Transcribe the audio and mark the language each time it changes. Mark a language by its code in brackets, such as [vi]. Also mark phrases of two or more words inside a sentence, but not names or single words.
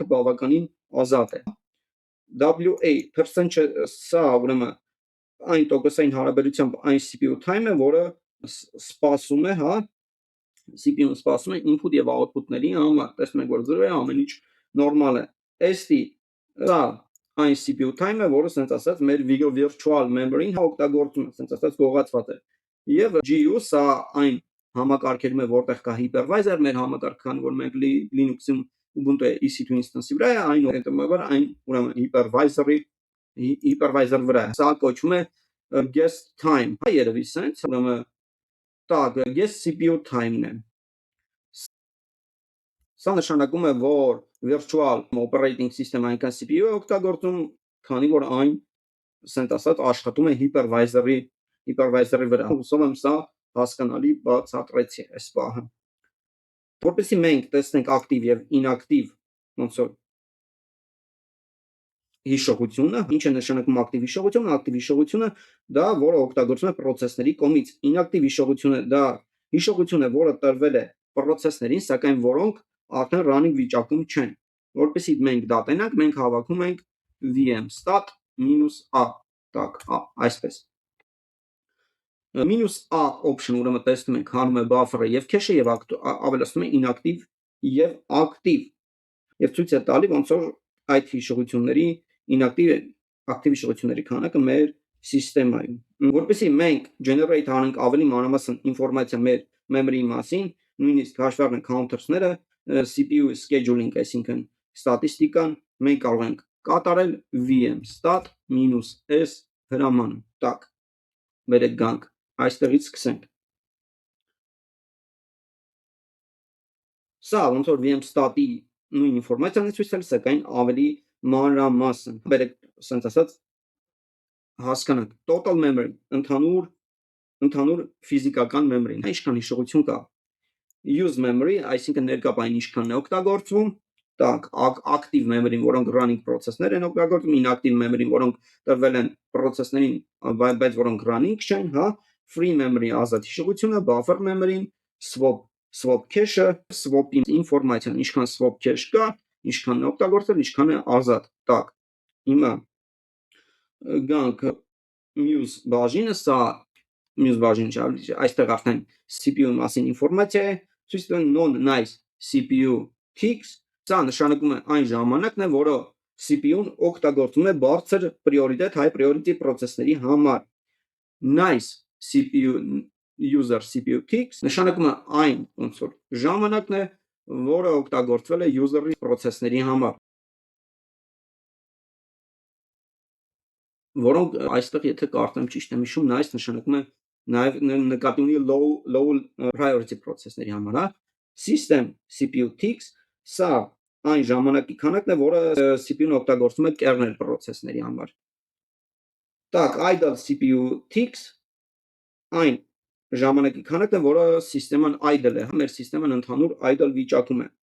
[hy] բավականին ազատ է։ [en] WA, percent, [hy] սա ուրեմն այն տոկոսային հարաբերությամբ այն [en] CPU time- [hy] ը, որը սպասում է, CPU-ն սպասում է input եւ output-ների համար, տեսնում եք, որ 0 է, ամեն ինչ նորմալ է։ SD, սա այն [en] CPU time- [hy] ը, որը ասենց ասած մեր [en] virtual memory- [hy] ն օգտագործում է, ասենց ասած գողացված է։ Եվ GU, սա այն համակարգերում է, որտեղ կա hypervisor, մեր համակարգը, քանի որ մենք Linux-ում Ubuntu [en] EC2 instance- [hy] ի վրա է, այն հետևաբար այն ուրեմն hypervisor վրա է։ Սա կոչվում է [en] guest time, [hy] երևի sense, ուրեմն [en] guest CPU time- [hy] ն է։ Սա նշանակում է, որ [en] virtual operating system [hy] այնքան CPU է օգտագործում, քանի որ այն ասենք ասած աշխատում է hypervisor-ի վրա։ Հուսով եմ սա հասկանալի բացատրեցի այս պահը։ Որպեսզի մենք տեսնենք ակտիվ եւ ինակտիվ ոնց որ հիշողությունը, ինչ է նշանակում ակտիվ հիշողությունը։ Ակտիվ հիշողությունը դա, որը օգտագործվում է process-ների կողմից։ Ինակտիվ հիշողությունը դա հիշողություն է, որը տրվել է process-ներին, սակայն որոնք արդեն running վիճակում չեն։ Որպեսզի մենք դա տենանք, մենք հավաքում ենք vm-stat -a, так, այսպես։ [en] -a option [hy] ուրեմն տեսնում ենք հանում է buffer-ը եւ cache-ը եւ ավելացնում է inactive եւ active։ Եվ ցույց է տալի ոնց որ այդ հիշողությունների ակտիվ հիշողությունների քանակը մեր սիստեմայում։ Որպեսզի մենք generate անենք ավելի մանրամասն ինֆորմացիա մեր memory-ի մասին, նույնիսկ հաշվի առնենք counters-ները, [en] CPU scheduling, [hy] այսինքն ստատիստիկան, մենք կարող ենք կատարել vm-stat -s հրամանը։ Так, բերեք գանք, այստեղից սկսենք։ Սա ոնց որ vm-stat-ի նույն ինֆորմացիան է ցույց տալիս, սակայն ավելի մանրամասն։ Բերեք, ասենք ասած, հասկանանք [en] total memory, [hy] ընդհանուր ֆիզիկական memory-ն, ինչքան հիշողություն կա։ [en] Use memory, [hy] այսինքն ներկապային ինչքանն է օգտագործվում, так, [en] active memory- [hy] ն, որոնք running process-ներ են օգտագործում, [en] inactive memory- [hy] ն, որոնք տրվել են process-ներին, բայց որոնք running չեն, հա, [en] free memory ազատ [hy] հիշողությունը, [en] buffer memory- [hy] ն, [en] swap cache- [hy] ը, swap-ի ինֆորմացիան, ինչքան [en] swap cache [hy] կա, ինչքանն է օգտագործել, ինչքան է ազատ։ Так, հիմա գանք muse բաժինը, սա muse բաժինը չէ, այստեղ արդեն CPU-ի մասին ինֆորմացիա է, ցույց տալիս [en] non-nice CPU ticks, [hy] սա նշանակում է այն ժամանակն է, որը CPU-ն օգտագործում է բարձր priority, [en] high priority [hy] process-ների համար։ [en] Nice user CPU ticks [hy] նշանակում է այն ոնց որ ժամանակն է, որը օգտագործվել է user-ի process-ների համար, որոնք այստեղ եթե կարդամ ճիշտ եմ հիշում, nice նշանակում է նաև նկատի ունի [en] low priority [hy] process-ների համար, հա։ [en] System CPU ticks, [hy] սա այն ժամանակի քանակն է, որը CPU-ն օգտագործում է [en] kernel process- [hy] ների համար։ Так, [en] idle CPU ticks, [hy] այն ժամանակի քանակն է, որը սիստեման idle է, հա, մեր սիստեման ընդհանուր idle վիճակում է։